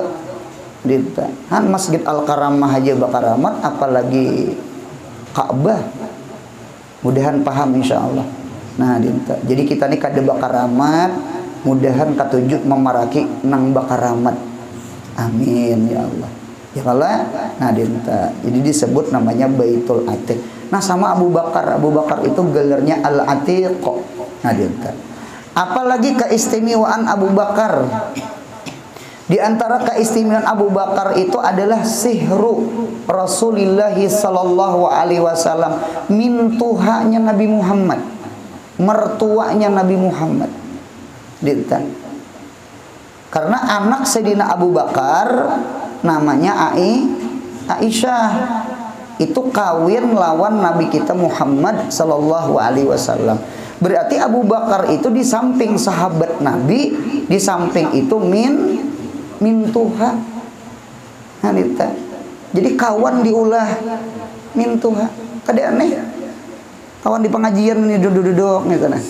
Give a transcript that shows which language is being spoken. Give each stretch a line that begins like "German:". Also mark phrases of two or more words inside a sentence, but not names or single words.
Banjar: Han Masjid Al-Karamah aja bakaramat, apalagi Ka'bah. Mudahan paham insyaallah. Nah, jadi kita ini kada bakaramat, mudahan katujuk memaraki nang bakaramat.
Indonesian: Amin ya Allah. Ya Allah. Nah, jadi disebut namanya Baitul Atiq. Nah, sama Abu Bakar. Abu Bakar itu gelarnya Al-Atiq. Nah, apalagi keistimewaan Abu Bakar. Di antara keistimewaan Abu Bakar itu adalah
Arabic: صهر رسول الله صلى الله عليه وسلم,
Banjar: mintuhanya Nabi Muhammad, mertuanya Nabi Muhammad.
Indonesian: Karena anak Sayyidina Abu Bakar namanya Aisyah, itu kawin lawan Nabi kita Muhammad
Arabic: صلى الله عليه وسلم.
Indonesian: Berarti Abu Bakar itu di samping sahabat Nabi, di samping itu mintuha.
Banjar: Nah, jadi kawan diulah mintuha. Kada aneh.
Indonesian: Kawan di pengajian ini duduk-duduk gitu nah.